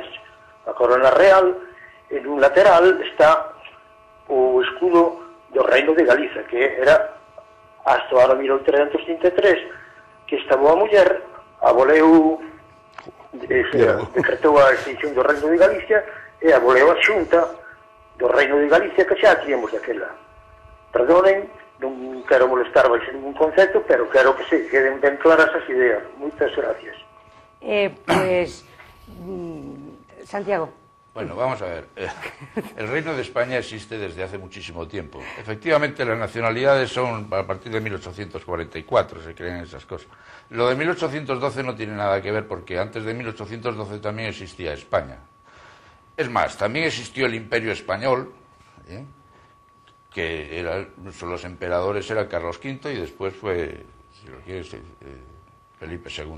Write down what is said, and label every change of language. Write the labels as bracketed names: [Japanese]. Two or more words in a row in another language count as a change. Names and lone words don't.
[Galician] A corona real, [Spanish] en un lateral [Galician] está o escudo do reino de Galiza, que era hasta o ano 1333, que esta boa muller aboleu, decretou a extinción do reino de Galicia e aboleu a xunta do reino de Galicia, que xa tínhamos daquela. Perdonen, non quero molestar baixo ningún concepto, pero quero que se queden ben claras as ideas. Moitas gracias. Santiago. [Spanish] Bueno, vamos a ver. El Reino de España existe desde hace muchísimo tiempo. Efectivamente, las nacionalidades son a partir de 1844, se creen esas cosas. Lo de 1812 no tiene nada que ver porque antes de 1812 también existía España. Es más, también existió el Imperio Español, que los emperadores eran Carlos V y después fue, si lo quieres, Felipe II.